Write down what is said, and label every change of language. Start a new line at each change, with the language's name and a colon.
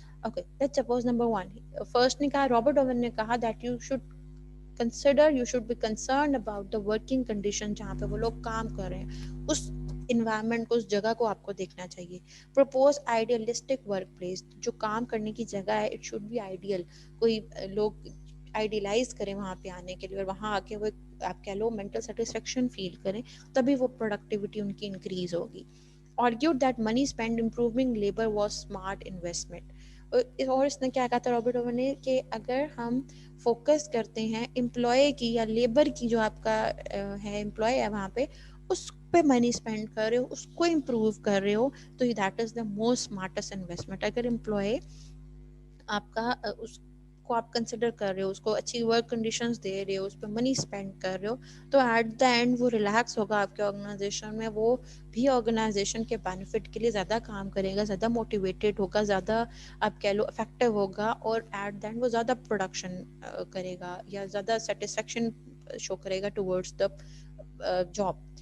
Urdu: Okay, let's suppose number 1 first نے کہا, Robert Owen نے کہا
English: that you should consider, you should be concerned about the working condition
Urdu: جہاں پہ وہ لوگ کام کر رہے ہیں, اس انوائرمنٹ کو, اس جگہ کو آپ کو دیکھنا چاہیے.
English: purpose idealistic work place,
Urdu: جو کام کرنے کی جگہ ہے
English: It should be ideal.
Urdu: کوئی لوگ آئیڈیلائز کریں وہاں پہ آنے کے لیے اور وہاں آ کے وہ آپ کہہ لو مینٹل سیٹسفیکشن فیل کریں, تبھی وہ پروڈکٹیوٹی ان کی انکریز ہوگی.
English: argued that money spent improving labor was smart investment.
Urdu: اور اس نے کیا کہا تھا رابرٹ اوون نے کہ اگر ہم فوکس کرتے ہیں امپلائی کی یا لیبر کی, جو آپ کا ہے امپلائی ہے وہاں پہ, اس پہ منی اسپینڈ کر رہے ہو, اس کو امپروو کر رہے ہو, تو
English: That is the most smartest investment.
Urdu: اگر امپلائی آپ کا اس کو آپ کنسیڈر کر رہے ہو, اس کو اچھی ورک کنڈیشنز دے رہے ہو, اس پہ منی اسپینڈ کر رہے ہو, تو ایٹ دا اینڈ وہ ریلیکس ہوگا آپ کے آرگنائزیشن میں, وہ بھی آرگنائزیشن کے بینیفٹ کے لیے زیادہ کام کرے گا, زیادہ موٹیویٹیڈ ہوگا, زیادہ آپ کہہ لو افیکٹو ہوگا, اور ایٹ دا اینڈ وہ زیادہ پروڈکشن کرے گا یا زیادہ سیٹسفیکشن شو کرے گا ٹورڈز دا جاب.